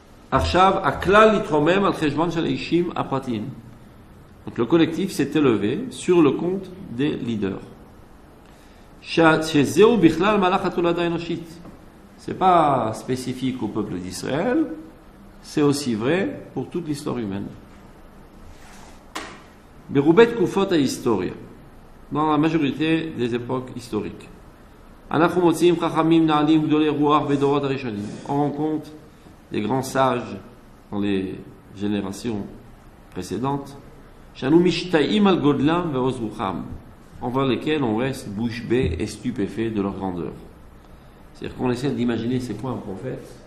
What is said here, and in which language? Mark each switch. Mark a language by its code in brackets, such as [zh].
[he] עכשיו, הכלל להתרומם על חשבון של האישים הפרטיים. [fr] Donc le collectif s'est élevé sur le compte des leaders. [he] שזהו בכלל מהלך התולדה האנושית. [fr] C'est pas spécifique au peuple d'Israël, c'est aussi vrai pour toute l'histoire humaine. [he] ברובי תקופות ההיסטוריה, [fr] dans la majorité des époques historiques. [he] אנחנו מוצאים חכמים נעלים גדולי רוח בדורות הראשונים. [fr] On rencontre des grands sages dans les générations précédentes, [he] שאנו משתאים על גודלם ועוז רוחם, [fr] envers lesquels on reste bouche bée et stupéfait de leur grandeur. C'est-à-dire qu'on essaie d'imaginer c'est quoi un prophète.